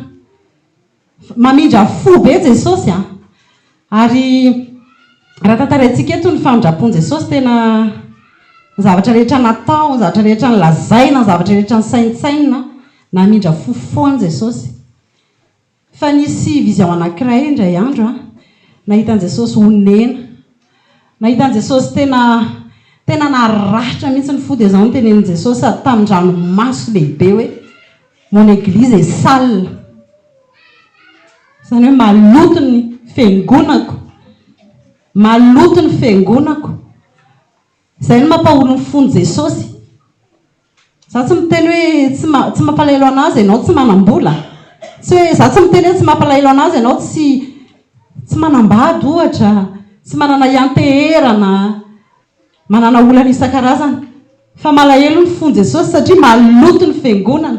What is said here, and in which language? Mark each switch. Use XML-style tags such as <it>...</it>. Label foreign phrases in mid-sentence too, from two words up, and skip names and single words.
<mg>Mamindra fo be Jesosy ary raha tantaraintsika eto ny famindrapon'i Jesosy tena ny zavatra rehetra natao, ny zavatra rehetra nylazaina, ny zavatra rehetra ny saintsaina, namindra fo foana Jesosy. Fa nisy vision anankiray indray andro nahitan'i Jesosy onena, nahitan'i Jesosy tena narahitra mihitsy ny fo. Dia izao no tenenin' Jesosy tamin'ny ranomaso lehibe hoe</mg> <fr>mon église est sale,</fr> <mg>izany hoe maloto ny fiangonako, maloto ny fiangonako. Izay no mampaholo ny fon'i Jesosy. Za tsy miteny hoe tsy mampalahelo anazy ianao tsy manam-bola, tsy hoe za tsy miteny hoe tsy mampalahelo anazy ianao tsy manambady ohatra, tsy manana ianteherana, manana olana isan-karazany, fa malahelo ny fon'i Jesosy satria maloto ny fiangonana.</mg>